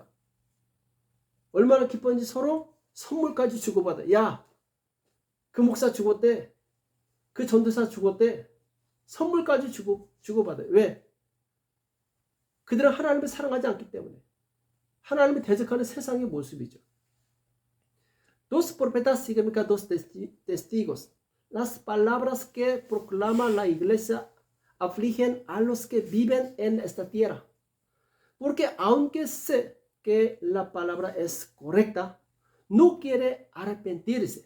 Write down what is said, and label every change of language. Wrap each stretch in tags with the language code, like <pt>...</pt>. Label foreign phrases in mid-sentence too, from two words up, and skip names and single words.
<ko>얼마나 기뻤는지 서로 선물까지 주고받아. 야, 그 목사 죽었대. 그 전도사 죽었대. 선물까지 주고받아요. 왜? 그들은 하나님을 사랑하지 않기 때문에. 하나님을 대적하는 세상의 모습이죠.</ko> <es>Dos profetas significa dos testigos. Las palabras que proclama la iglesia afligen a los que viven en esta tierra. Porque aunque sé que la palabra es correcta, no quiere arrepentirse.</es>